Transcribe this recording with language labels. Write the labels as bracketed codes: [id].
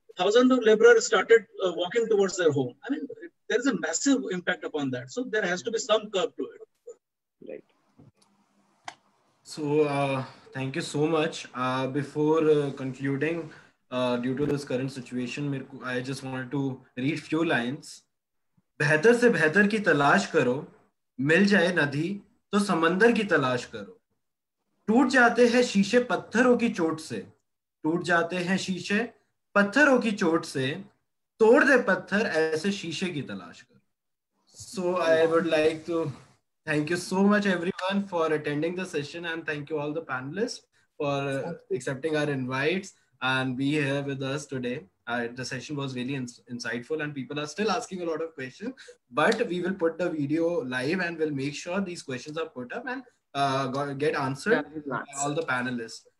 [en] Thousands of laborers started walking towards their home. There is a massive impact upon that. So there has to be some curb to it. Right. So thank you so much. Before concluding, due to this current situation, I just wanted to read few lines. [hi] बेहतर से बेहतर की तलाश करो, मिल जाए नदी तो समंदर की तलाश करो. टूट जाते हैं शीशे पत्थरों की चोट से, टूट जाते हैं शीशे पत्थरों की चोट से, तोड़ दे पत्थर ऐसे शीशे की तलाश करो. [en] So I would like to thank you so much everyone for attending the session, and thank you all the panelists for accepting our invites and be here with us today. The session was really insightful, and people are still asking a lot of questions, but we will put the video live and we'll make sure these questions are put up and get answered by all the panelists.